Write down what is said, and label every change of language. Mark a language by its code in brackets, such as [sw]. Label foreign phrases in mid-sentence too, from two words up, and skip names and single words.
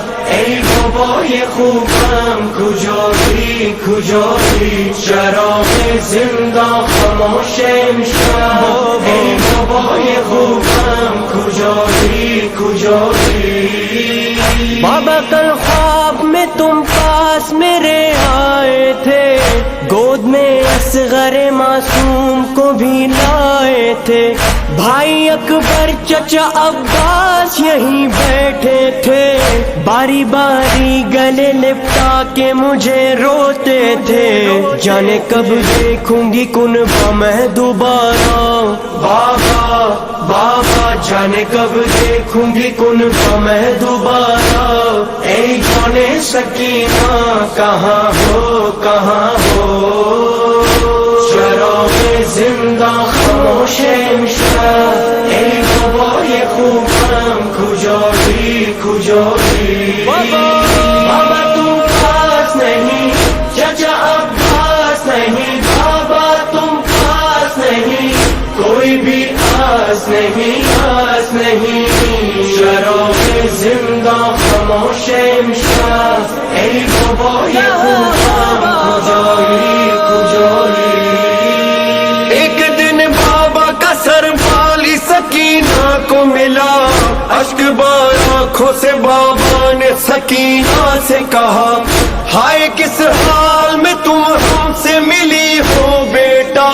[fa] ای بابای خوبم کجایی چراغ زندان خاموش امشب. ای بابای خوبم کجایی [ur] بابا کل خواب میں تم پاس میرے آئے تھے، گود میں اصغر معصوم کو بھی لائے تھے، بھائی اکبر چچا عباس یہیں بیٹھے تھے، باری باری گلے لپٹا کے مجھے روتے تھے، جانے کب دیکھوں گی کنبہ میں دوبارہ. بابا جانے کب دیکھوں گی کنبہ میں دوبارہ. اے جانے سکینہ کہاں ہو [fa] چراغ زندہ خاموش امشب. اے بابای خوبم کجایی [ur] بابا تم پاس نہیں، چچا عباس نہیں، بابا تم پاس نہیں، کوئی بھی آس نہیں [fa] چراغ زندہ خاموش امشب. ای بابای خوبم کجایی. [ur] ایک دن بابا کا سر والی سکینہ کو ملا، اشک بار آنکھوں سے بابا نے سکینہ سے کہا، ہائے کس حال میں تم ہم سے ملی ہو بیٹا.